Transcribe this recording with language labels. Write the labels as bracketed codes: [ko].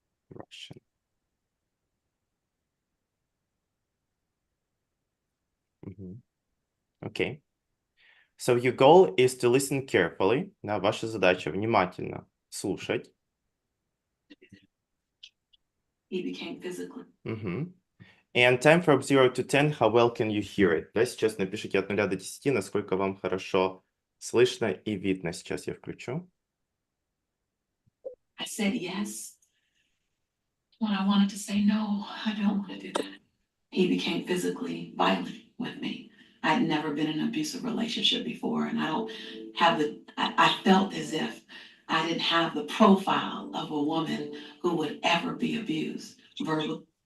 [en] Russian. Okay. So your goal is to listen carefully. [ru] Да, ваша задача внимательно слушать. [en] He became physically. And time from 0 to 10, how well can you hear it? [ru] Да, сейчас напишите от 0 до 10, насколько вам хорошо слышно и видно. Сейчас я включу. [en] I said yes when I wanted to say no. I don't want to do that. He became physically violent with me. I'd never been in an abusive relationship before, and I don't have I felt as if I didn't have the profile of a woman who would ever be abused verbally.